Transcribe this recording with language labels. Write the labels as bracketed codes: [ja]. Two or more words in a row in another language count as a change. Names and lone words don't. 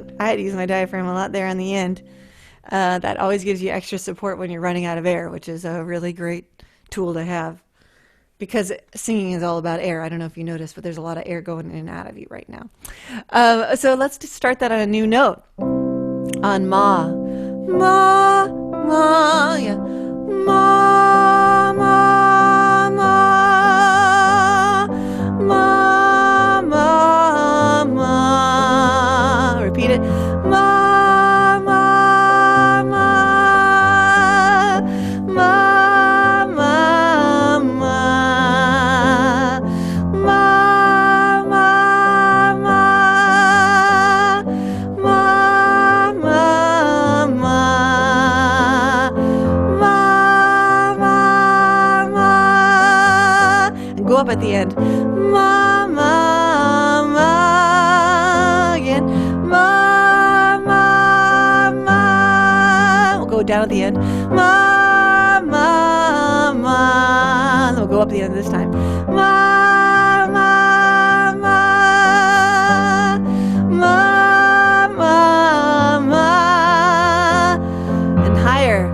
[en] I had to use my diaphragm a lot there on the end. That always gives you extra support when you're running out of air, which is a really great tool to have. Because singing is all about air. I don't know if you noticed, but there's a lot of air going in and out of you right now. So let's just start that on a new note. On ma. Ma, ma, yeah. Ma, ma, ma. Ma, ma, ma. Repeat it. Ma, ma, ma. Ma, ma, ma. Ma, ma, ma. Ma, ma, ma. Ma, ma, ma. And go up at the end. Ma, ma, ma. Again. Ma, ma, ma. We'll go down at the end. Ma, ma, ma. Then we'll go up the end this time. Ma, ma, ma. Ma, ma, ma. And higher.